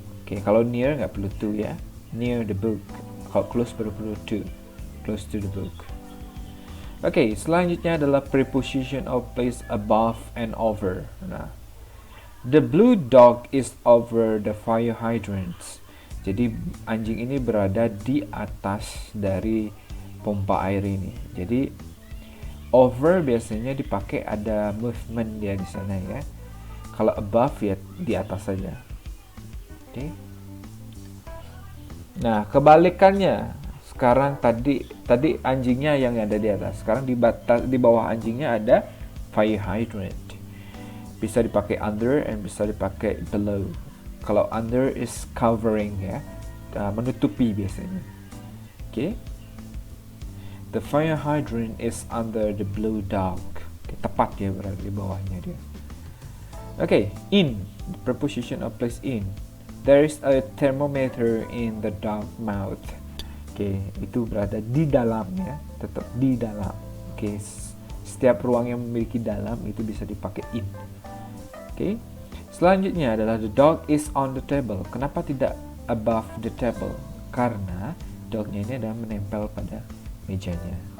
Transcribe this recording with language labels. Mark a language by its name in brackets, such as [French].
[Indonesian] Oke, kalau near nggak perlu to ya. [English] Near the book. [Indonesian] Kalau close perlu to. [English] Close to the book. [Indonesian] Oke, selanjutnya adalah [English] preposition of place above and over. [Indonesian] Nah, [English] the blue dog is over the fire hydrants. [Indonesian] Jadi anjing ini berada di atas dari pompa air ini. Jadi over biasanya dipakai ada movement dia di sana ya. Kalau above ya di atas saja. Oke. Nah, kebalikannya. Sekarang tadi anjingnya yang ada di atas. Sekarang di bawah anjingnya ada fire hydrant. Bisa dipakai under and bisa dipakai below. Kalau [English] under is covering [Indonesian] ya, menutupi biasanya. Okay. [English] The fire hydrant is under the blue dog. [Indonesian] Okay, tepat ya berada di bawahnya dia. [English] Okay, in, the preposition of place in. There is a thermometer in the dog mouth. [Indonesian] Okay, itu berada di dalam ya, tetap di dalam. Okay, setiap ruang yang memiliki dalam itu bisa dipakai in. Okay. Selanjutnya adalah [English] the dog is on the table. [Indonesian] Kenapa tidak [English] above the table? [Indonesian] Karena dognya ini adalah menempel pada mejanya.